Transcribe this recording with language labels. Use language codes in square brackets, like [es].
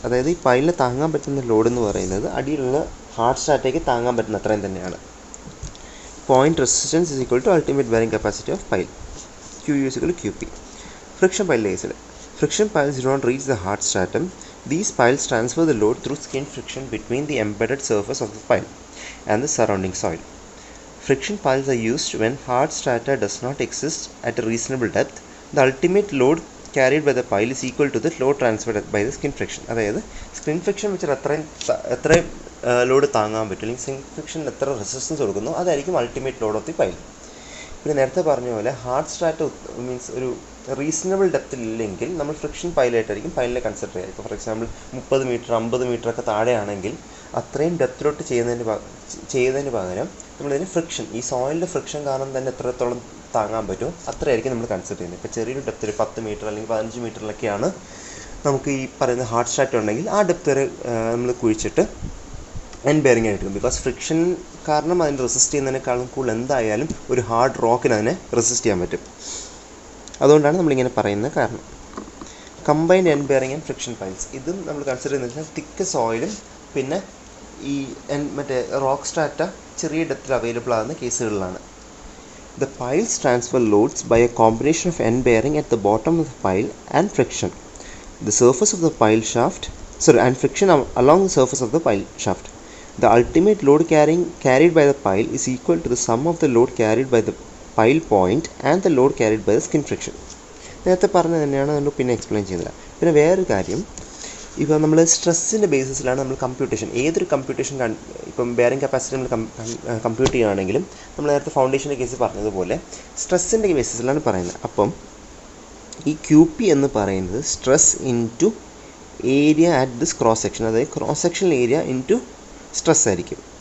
[ml] അതായത് ഈ പൈലിന് താങ്ങാൻ പറ്റുന്ന ലോഡ് എന്ന് പറയുന്നത് അടിയിലുള്ള ഹാർഡ് സ്ട്രാറ്റയ്ക്ക് താങ്ങാൻ പറ്റുന്ന അത്രയും തന്നെയാണ്. [en] Point resistance is equal to ultimate bearing capacity of pile. Q is equal to QP. Friction pile കേസിൽ friction piles do not reach the hard stratum. These piles transfer the load through skin friction between the embedded surface of the pile and the surrounding soil. Friction piles are used when hard strata does not exist at a reasonable depth. The ultimate load carried by the pile is equal to the load transferred by the skin friction. [ml] അതായത് skin friction വെച്ചാൽ എത്രയും load താങ്ങാൻ പറ്റും, അല്ലെങ്കിൽ skin friction എത്ര resistance കൊടുക്കുന്നു അതായിരിക്കും ultimate load of the pile. പിന്നെ നേരത്തെ പറഞ്ഞ പോലെ ഹാർഡ് സ്ട്രാറ്റ മീൻസ് ഒരു റീസണബിൾ ഡെപ്തിലില്ലെങ്കിൽ നമ്മൾ ഫ്രിക്ഷൻ പൈലായിട്ടായിരിക്കും പൈലിനെ കൺസിഡർ ചെയ്യുക. ഇപ്പോൾ ഫോർ എക്സാമ്പിൾ 30 മീറ്റർ 50 മീറ്റർ ഒക്കെ താഴെയാണെങ്കിൽ അത്രയും ഡെപ്തിലോട്ട് ചെയ്യുന്നതിന് പകരം നമ്മളിതിന് ഫ്രിക്ഷൻ, ഈ സോയിലിൻ്റെ ഫ്രിക്ഷൻ കാരണം തന്നെ എത്രത്തോളം താങ്ങാൻ പറ്റുമോ അത്രയായിരിക്കും നമ്മൾ കൺസിഡർ ചെയ്യുന്നത്. ഇപ്പോൾ ചെറിയൊരു ഡെപ്തിൽ 10 മീറ്റർ അല്ലെങ്കിൽ 15 മീറ്ററിലൊക്കെയാണ് നമുക്ക് ഈ പറയുന്ന ഹാർഡ് സ്ട്രാറ്റ ഉണ്ടെങ്കിൽ ആ ഡെപ്ത് വരെ നമ്മൾ കുഴിച്ചിട്ട് എൻഡ് ബെയറിംഗ് ആയിട്ട്. ബിക്കോസ് ഫ്രിക്ഷൻ കാരണം അതിന് റെസിസ്റ്റ് ചെയ്യുന്നതിനേക്കാളും കൂടുതൽ എന്തായാലും ഒരു ഹാർഡ് റോക്കിന് അതിനെ റെസിസ്റ്റ് ചെയ്യാൻ പറ്റും. അതുകൊണ്ടാണ് നമ്മളിങ്ങനെ പറയുന്നത് കാരണം. Combined end bearing and friction piles ഇതും നമ്മൾ കൺസിഡർ ചെയ്യുന്നത് വെച്ചാൽ തിക്ക് സോയിലും പിന്നെ ഈ മറ്റേ റോക്ക് സ്ട്രാറ്റ ചെറിയ ഡെപ്തിൽ അവൈലബിൾ ആകുന്ന കേസുകളിലാണ്. [en] The piles transfer loads by a combination of end bearing at the bottom of the pile and friction. The surface of the pile shaft, and friction along the surface of the pile shaft. The ultimate load carried by the pile is equal to the sum of the load carried by the pile point and the load carried by the skin friction. [ml] നേരത്തെ പറഞ്ഞത് തന്നെയാണ് നമ്മൾ പിന്നെ explain ചെയ്തത്. പിന്നെ വേറൊരു കാര്യം, ഇപ്പോൾ നമ്മൾ സ്ട്രെസ്സിൻ്റെ ബേസിസിലാണ് നമ്മൾ കമ്പ്യൂട്ടേഷൻ, ഏതൊരു കമ്പ്യൂട്ടേഷൻ ഇപ്പം ബെയറിംഗ് കപ്പാസിറ്റി നമ്മൾ കമ്പ്യൂട്ട് ചെയ്യുകയാണെങ്കിലും നമ്മൾ നേരത്തെ ഫൗണ്ടേഷൻ്റെ കേസ് പറഞ്ഞതുപോലെ സ്ട്രെസ്സിൻ്റെ ബേസിസിലാണ് പറയുന്നത്. അപ്പം ഈ QP എന്ന് പറയുന്നത് [en] stress into area at this cross section, [ml] അതായത് cross sectional area into stress ആയിരിക്കും.